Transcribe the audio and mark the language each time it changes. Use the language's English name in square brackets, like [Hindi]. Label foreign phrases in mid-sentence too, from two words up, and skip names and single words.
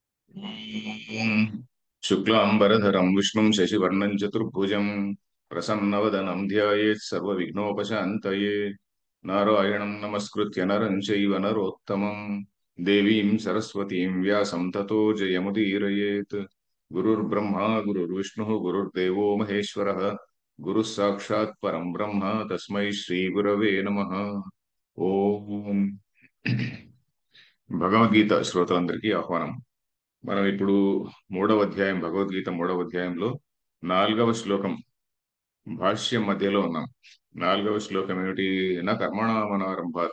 [Sanskrit] ॐ शुक्लाम्बरधरं विष्णुं शशिवर्णं चतुर्भुजं प्रसन्नवदनं ध्यायेत् सर्वविघ्नोपशान्तये नारायणं नमस्कृत्य नरं चैव नरोत्तमं देवीं सरस्वतीं व्यासं ततो जयमुदीरयेत् गुरुर्ब्रह्मा गुरुर्विष्णुः गुरुर्देवो महेश्वरः गुरुः साक्षात् परं ब्रह्म तस्मै श्रीगुरवे नमः [Telugu] ఓం భగవద్గీత శ్రోతలందరికీ ఆహ్వానం. మనం ఇప్పుడు మూడవ అధ్యాయం, భగవద్గీత మూడవ అధ్యాయంలో 4వ శ్లోకం భాష్యం మధ్యలో ఉన్నాం. 4వ శ్లోకం ఏమిటి? [Sanskrit] నా కర్మణామనారంభాత్.